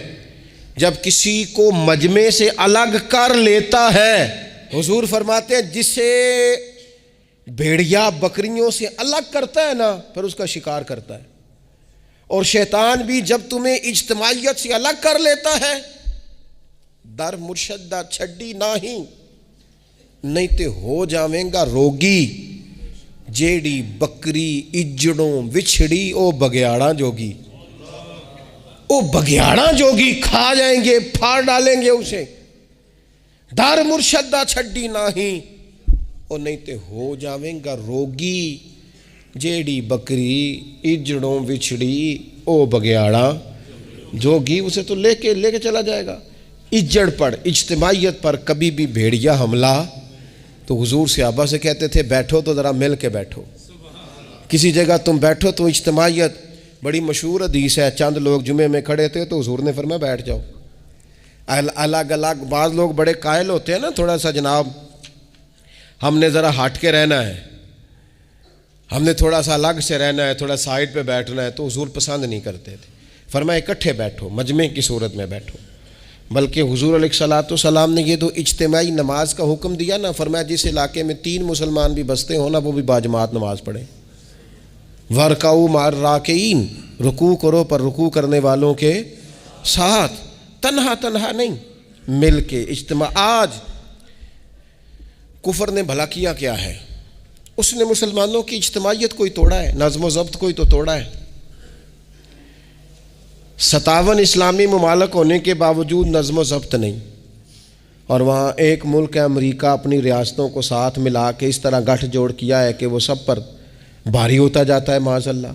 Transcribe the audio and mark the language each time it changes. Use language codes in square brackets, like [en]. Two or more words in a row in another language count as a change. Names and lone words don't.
[ur] جب کسی کو مجمع سے الگ کر لیتا ہے، حضور فرماتے ہیں بھیڑیا بکریوں سے الگ کرتا ہے نا، پھر اس کا شکار کرتا ہے۔ اور شیطان بھی جب تمہیں اجتماعیت سے الگ کر لیتا ہے، [pa] در مرشدہ چھڈی نہیں تے ہو جاویں گا روگی، جیڑی بکری اجڑوں وچھڑی او بگیاڑاں جوگی۔ او بگیاڑاں جوگی [ur] کھا جائیں گے، پھاڑ ڈالیں گے اسے۔ [pa] در مرشدہ چھڈی او نہیں تے ہو جاویں گا روگی، جیڑی بکری اجڑوں وچھڑی او بگیاڑاں جوگی۔ [ur] اسے تو لے کے چلا جائے گا۔ اجڑ پر، اجتماعیت پر کبھی بھی بھیڑیا حملہ، تو حضور صحابہ سے کہتے تھے بیٹھو تو ذرا مل کے بیٹھو، کسی جگہ تم بیٹھو تو اجتماعیت۔ بڑی مشہور حدیث ہے، چند لوگ جمعے میں کھڑے تھے تو حضور نے فرمایا بیٹھ جاؤ الگ الگ۔ بعض لوگ بڑے قائل ہوتے ہیں نا، تھوڑا سا جناب ہم نے ذرا ہٹ کے رہنا ہے، ہم نے تھوڑا سا الگ سے رہنا ہے، تھوڑا سائڈ پہ بیٹھنا ہے، تو حضور پسند نہیں کرتے تھے۔ فرمایا اکٹھے بیٹھو، مجمع کی صورت میں بیٹھو۔ بلکہ حضور [ar] علیہ الصلوۃ والسلام [ur] نے یہ تو اجتماعی نماز کا حکم دیا نا، فرمایا جس علاقے میں 3 مسلمان بھی بستے ہوں نا، وہ بھی باجماعت نماز پڑھیں۔ [ar] وَرْكَعُوا مَعَ الرَّاكِعِينَ، [ur] رکوع کرو پر رکوع کرنے والوں کے ساتھ، تنہا نہیں، مل کے اجتماع۔ آج کفر نے بھلا کیا کیا ہے؟ اس نے مسلمانوں کی اجتماعیت کوئی توڑا ہے، نظم و ضبط کوئی تو توڑا ہے۔ 57 اسلامی ممالک ہونے کے باوجود نظم و ضبط نہیں، اور وہاں ایک ملک ہے امریکہ، اپنی ریاستوں کو ساتھ ملا کے اس طرح گٹھ جوڑ کیا ہے کہ وہ سب پر بھاری ہوتا جاتا ہے [ar] معاذ اللہ۔